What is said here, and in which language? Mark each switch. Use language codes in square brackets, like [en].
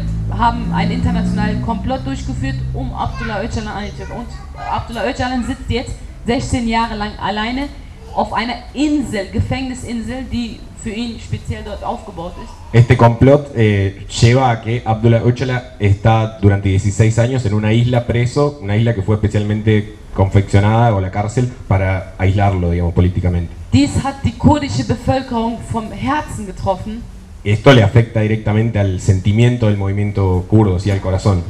[de] Haben einen internationalen Komplott durchgeführt, um Abdullah Öcalan einzuführen. Und Abdullah Öcalan sitzt jetzt 16 Jahre lang alleine auf einer Insel, Gefängnisinsel, die für ihn speziell dort aufgebaut ist. [es] Este complot lleva a que Abdullah Öcalan está durante 16 años en una isla preso, una isla que fue especialmente confeccionada o la cárcel para aislarlo, digamos, políticamente. [de] Dies hat die kurdische Bevölkerung vom Herzen getroffen. [es] Esto le afecta directamente al sentimiento del movimiento kurdo, sí, al corazón.